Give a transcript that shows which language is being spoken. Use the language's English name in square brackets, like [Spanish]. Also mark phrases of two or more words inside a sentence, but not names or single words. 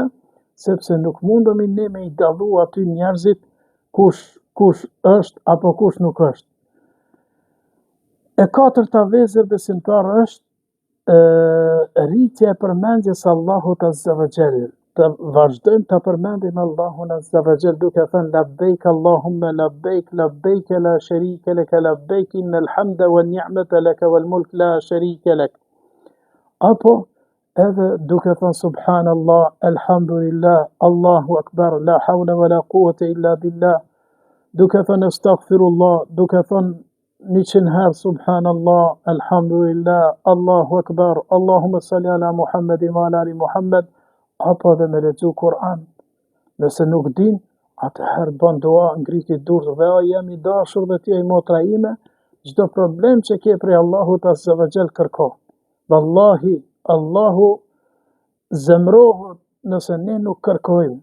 [Albanian] Sepse nuk mundemi ne me i dallu aty njerëzit kush është apo kush nuk është. E katërta vezër besimtar është rritja e përmendjes Allahut [Arabic] عز وجل. [Albanian] Të vazhdojmë të përmendim Allahun [Arabic] عز وجل [Albanian] duke thënë [Arabic] لبيك اللهم لبيك، لبيك لا شريك لك، لبيك إن الحمد والنعمة لك والملك لا شريك لك. [Albanian] Apo edhe duke thënë [Arabic] سبحان الله، الحمد لله، الله أكبر، لا حول ولا قوة إلا بالله, [Albanian] duke thënë [Arabic] أستغفر الله, [Albanian] duke thënë 100 herë [Arabic] سبحان الله، الحمد لله، الله أكبر، اللهم صل على محمد وعلى آل محمد, [Albanian] apo edhe me lexu Kur'an. Nëse nuk din, atëherë bën dua, ngriti durr dhe o jam i dashur dhe ti e motra ime, çdo problem që ke prej Allahut [Arabic] عز وجل [Albanian] kërko. Wallahi, Allahu zemrohet nëse ne nuk kërkojmë.